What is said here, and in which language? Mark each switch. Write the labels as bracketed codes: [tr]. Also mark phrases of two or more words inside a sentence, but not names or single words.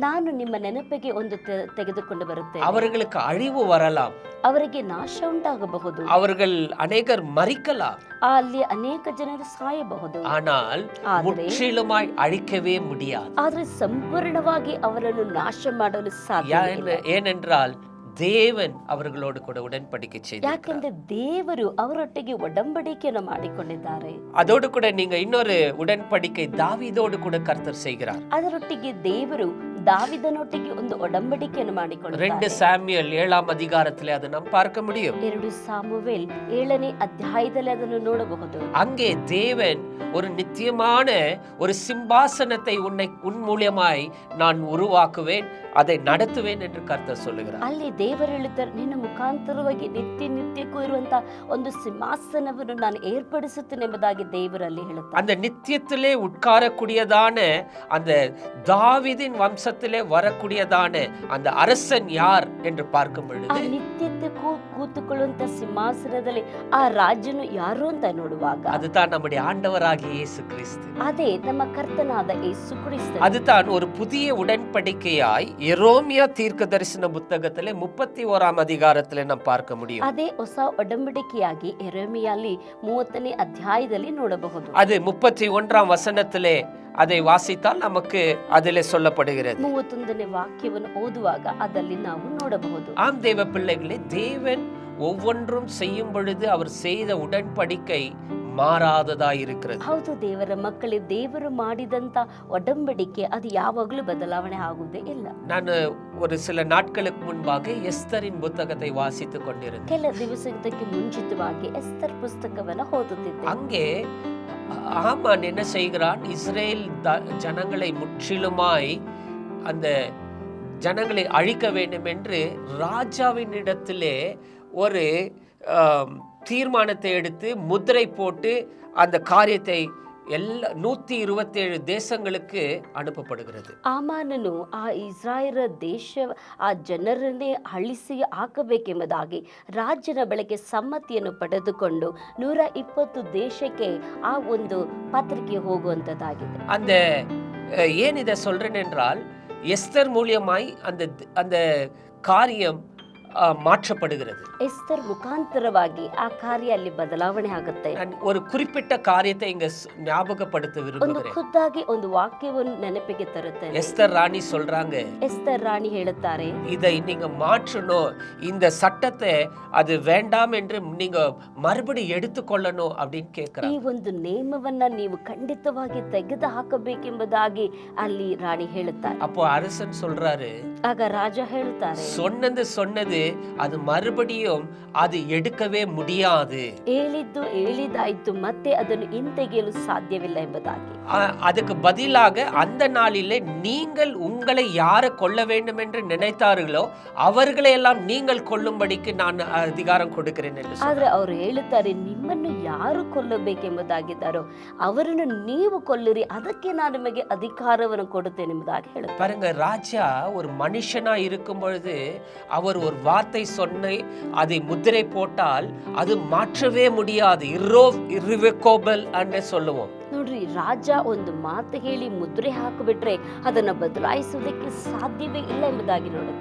[kn] ನಾನು ನಿಮ್ಮ ನೆನಪಿಗೆ ಒಂದು ತೆಗೆದುಕೊಂಡು ಬರುತ್ತೇನೆ. [ta] அவர்களுக்கு அழிவு வரலாம், [kn] ಅವರಿಗೆ ನಾಶ ಉಂಟಾಗಬಹುದು, [ta] அவர்கள் அநேகர் மரிக்கலாம், [kn] ಅಲ್ಲಿ ಅನೇಕ ಜನರು ಸಾಯಬಹುದು, [ta] ஆனால் முற்றிலுமாய் அழிக்கவே முடியாது. [kn] ಆದ್ರೆ ಸಂಪೂರ್ಣವಾಗಿ ಅವರನ್ನು ನಾಶ ಮಾಡಲು ಸಾಧ್ಯ. [ta] ஏனென்றால் தேவன் அவர்களோடு கூட உடன்படிக்கை செய்தார். [kn] ಯಾಕಂದ್ರೆ ದೇವರು ಅವರೊಟ್ಟಿಗೆ ಒಡಂಬಡಿಕೆಯನ್ನು ಮಾಡಿಕೊಂಡಿದ್ದಾರೆ. [ta] அதோடு கூட நீங்க இன்னொரு உடன்படிக்கை தாவீதோடு கூட கர்த்தர் செய்கிறார். [kn] ಅದರೊಟ್ಟಿಗೆ ದೇವರು ದಾವಿದನೊಟ್ಟಿಗೆ ಒಂದು ಒಡಂಬಡಿಕೆಯನ್ನು ಮಾಡಿಕೊಳ್ಳುತ್ತಾರೆ. [ta] 2 சாமுவேல் 7ஆம் அதிகாரத்திலே அதை நாம் பார்க்க முடியும். [kn] 2 ಸಾಮುವೇಲ್ 7ನೇ ಅಧ್ಯಾಯದಲ್ಲಿ ಅದನ್ನು ನೋಡಬಹುದು. [ta] அங்கே தேவன் ஒரு நித்தியமான ஒரு சிம்மாசனத்தை உன் மூலமாய் நான் உருவாக்குவேன், அதை நடத்துவேன் என்று கர்த்தர் சொல்லுகிறார். [kn] ಅಲ್ಲಿ ದೇವರು ಹೇಳುತ್ತಾರೆ, ನಿನ್ನ ಮುಖಾಂತರವಾಗಿ ನಿತ್ಯಕ್ಕೂ ಇರುವಂತ ಒಂದು ಸಿಂಹಾಸನವನ್ನು ನಾನು ಏರ್ಪಡಿಸುತ್ತೇನೆ ಎಂಬುದಾಗಿ ದೇವರಲ್ಲಿ ಹೇಳುತ್ತಾರೆ. [ta] அந்த நித்தியத்திலே உட்காரக்கூடியதான அந்த தாவீதின் வம்சத்திலே வரக்கூடியதான அந்த அரசன் யார் என்று பார்க்கும் பொழுது, [kn] ಆ ನಿತ್ಯಕ್ಕೂ ಕೂತುಕೊಳ್ಳುವಂತ ಸಿಂಹಾಸನದಲ್ಲಿ ಆ ರಾಜನು ಯಾರು ಅಂತ ನೋಡುವಾಗ [ta] அதுதான் நம்முடைய ஆண்டவராகிய இயேசு கிறிஸ்து. [kn] ಅದೇ ನಮ್ಮ ಕರ್ತನಾದ ಯೇಸು ಕ್ರಿಸ್ತ. [ta] அதுதான் ஒரு புதிய உடன்படிக்கையாய் எரோமியா தீர்க்கதரிசன புத்தகத்திலே 31ஆம் அதிகாரத்திலே நாம் பார்க்க முடியும். [kn] ಅದೇ ಹೊಸ ಒಡಂಬಡಿಕೆಯಾಗಿ ಯೆರೆಮೀಯನಲ್ಲಿ 30ನೇ ಅಧ್ಯಾಯದಲ್ಲಿ ನೋಡಬಹುದು. [ta] அது 31ஆம் வசனத்திலே அதை வாசித்தால் நமக்கு அதிலே சொல்லப்படுகிறது. [kn] 31ನೇ ವಾಕ್ಯವನ್ನು ಓದುವಾಗ ಅದರಲ್ಲಿ ನಾವು ನೋಡಬಹುದು. [ta] ஆம் தேவ பிள்ளைகளே, தேவன் ஒவ்வொன்றும் செய்யும் பொழுது அவர் செய்த உடன்படிக்கை மாறாததா இருக்கிறது. [kn] ಹೌದು ದೇವರ ಮಕ್ಕಳೇ, ದೇವರು ಮಾಡಿದಂತ ಒಡಂಬಡಿಕೆ ಅದು ಯಾವಾಗಲೂ ಬದಲಾವಣೆ ಆಗುವುದೇ ಇಲ್ಲ. [ta] நான் ஒரு சில நாட்களுக்கு முன்பாக எஸ்தரின் புத்தகத்தை வாசித்துக் கொண்டிருந்தேன். ಕೆಲ ದಿವಸಕ್ಕೆ ಮುಂಚಿತವಾಗಿ ಎಸ್ತರ್ ಪುಸ್ತಕವನ್ನು ಓದುತ್ತಿದ್ದೆ. அங்கே ஆமான் என்ன செய்கிறான்? இஸ்ரேல் ஜனங்களை முற்றிலுமாய் அந்த ஜனங்களை அழிக்க வேண்டும் என்று ராஜாவின் இடத்திலே ஒரு தீர்மானத்தை எடுத்து முத்திரை போட்டு அந்த காரியத்தை ಎಲ್ಲ 127 ದೇಶங்களுக்கு ಅನುಪಪಡುகிறது. [kn] ಆಮಾನನು ಆ ಇಸ್ರಾಯೇಲ್ ದೇಶ ಆ ಜನರನ್ನೇ ಅಳಿಸಿ ಹಾಕಬೇಕೆಂಬುದಾಗಿ ರಾಜನ ಬಳಿಗೆ ಸಮ್ಮತಿಯನ್ನು ಪಡೆದುಕೊಂಡು 120 ದೇಶಕ್ಕೆ ಆ ಒಂದು ಪತ್ರಿಕೆ ಹೋಗುವಂತದ್ದಾಗಿದೆ. [ta] அந்த ஏன் இதை சொல்றேன் என்றால், எஸ்தர் மூலியமாய் அந்த காரியம் மாற்றப்படுகிறது. [kn] ಎಸ್ತರ್ ಮುಖಾಂತರವಾಗಿ ಆ ಕಾರ್ಯ ಅಲ್ಲಿ ಬದಲಾವಣೆ ಆಗುತ್ತೆ. [ta] ஒரு குறிப்பிட்ட காரியத்தை இங்க ஞாபகப்படுத்த [kn] ಒಂದು [ta] விரும்புகிறேன். [kn] ಖುದ್ದಾಗಿ ಒಂದು ವಾಕ್ಯವನ್ನು ನೆನಪಿಗೆ ತರುತ್ತೇನೆ. [ta] எஸ்தர் ராணி சொல்றாங்க, [kn] ಎಸ್ತರ್ ರಾಣಿ ಹೇಳುತ್ತಾರೆ, [ta] இதை நீங்க மாற்றணும், இந்த சட்டத்தை அது வேண்டாம் என்று நீங்க மறுபடி எடுத்துக்கொள்ளணும் அப்படின்னு கேட்கிறாங்க. [kn] ಈ ಒಂದು ನೇಮವನ್ನ ನೀವು ಖಂಡಿತವಾಗಿ ತೆಗೆದು ಹಾಕಬೇಕೆಂಬುದಾಗಿ ಅಲ್ಲಿ ರಾಣಿ ಹೇಳುತ್ತಾರೆ. [ta] அப்போ அரசன் சொல்றாரு, [kn] ಆಗ ರಾಜ ಹೇಳುತ್ತಾರೆ, [ta] சொன்னது அது மறுபடியும் அது எடுக்கவே முடியாது, [kn] ಹೇಳಿದ್ದು ಹೇಳಿದಾಯ್ತು, ಮತ್ತೆ ಅದನ್ನು ಹಿಂತೆಗೆಯಲು ಸಾಧ್ಯವಿಲ್ಲ ಎಂಬುದಾಗಿ. [ta] அதுக்கு பதிலாக அந்த நாளிலே நீங்கள் உங்களை யாரை கொல்ல வேண்டும் என்று நினைத்தார்களோ அவர்களை எல்லாம் நீங்கள் கொல்லும்படிக்கு நான் அதிகாரம் கொடுக்கிறேன் என்று. [kn] ಆದ್ರೆ ಅವರು ಹೇಳುತ್ತಾರೆ, ನಿಮ್ಮನ್ನು ಯಾರು ಕೊಲ್ಲಬೇಕೆಂಬುದಾಗಿದ್ದಾರೋ ಅವರನ್ನು ನೀವು ಕೊಲ್ಲಿರಿ, ಅದಕ್ಕೆ ನಾನು ನಿಮಗೆ ಅಧಿಕಾರವನ್ನು ಕೊಡುತ್ತೇನೆ ಎಂಬುದಾಗಿ ಹೇಳುತ್ತಾರೆ. [ta] பாருங்க, ராஜா ஒரு மனுஷனா இருக்கும் பொழுது அவர் ஒரு வார்த்தை சொன்ன அதை முத்திரை போட்டால் அது மாற்றவே முடியாது, irrevocable என்று சொல்லுவோம். [kn] ನೋಡ್ರಿ, ರಾಜ ಒಂದು ಮಾತು ಹೇಳಿ ಮುದ್ರೆ ಹಾಕಿಬಿಟ್ರೆ ಅದನ್ನ ಬದಲಾಯಿಸುವುದಕ್ಕೆ ಸಾಧ್ಯವೇ ಇಲ್ಲ ಎಂಬುದಾಗಿ ನೋಡುತ್ತೆ.